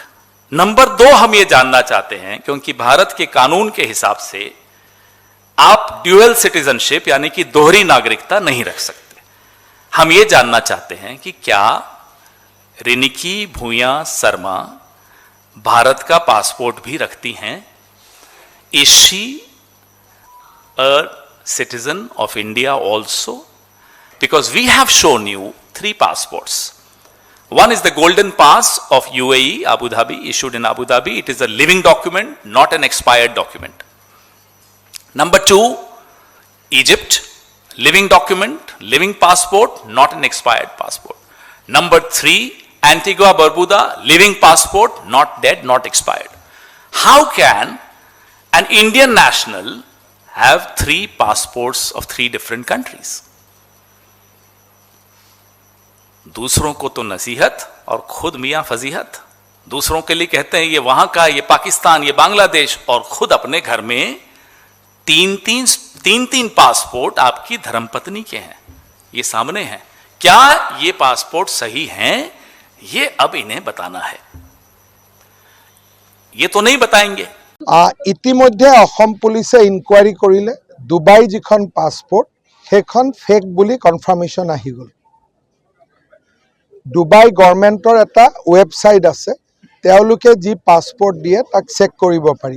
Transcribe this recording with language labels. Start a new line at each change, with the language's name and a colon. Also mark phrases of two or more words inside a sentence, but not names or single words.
Hindi: नंबर 2, हम ये जानना चाहते हैं, क्योंकि भारत के कानून के हिसाब से आप
English: dual citizenship
Hindi: यानी कि दोहरी नागरिकता नहीं रख सकते। हम ये जानना चाहते हैं कि क्या रिनिकी भुइयां शर्मा भारत का पासपोर्ट भी रखती हैं?
English: Is she a citizen of India also? Because we have shown you 3 passports. One is the golden pass of UAE, Abu Dhabi, issued in Abu Dhabi. It is a living document, not an expired document. Number 2, Egypt, living document, living passport, not an expired passport. Number 3, Antigua Barbuda, living passport, not dead, not expired. How can an Indian national have 3 passports of 3 different countries?
Hindi: दूसरों को तो नसीहत और खुद मियां फजीहत। दूसरों के लिए कहते हैं ये वहां का, ये पाकिस्तान, ये बांग्लादेश, और खुद अपने घर में तीन पासपोर्ट आपकी धर्मपत्नी के हैं, ये सामने हैं। क्या ये पासपोर्ट सही हैं? ये अब इन्हें बताना है। ये तो नहीं बताएंगे।
Assamese: ইতিমধ্যে অসম পুলিচে ইনকুৱাৰী কৰিলে ডুবাই যিখন পাছপোৰ্ট সেইখন ফেক বুলি কনফাৰ্মেশ্যন আহি গ'ল। ডুবাই গভৰ্ণমেণ্টৰ এটা ৱেবছাইট আছে, তেওঁলোকে যি পাছপোৰ্ট দিয়ে তাক চেক কৰিব পাৰি।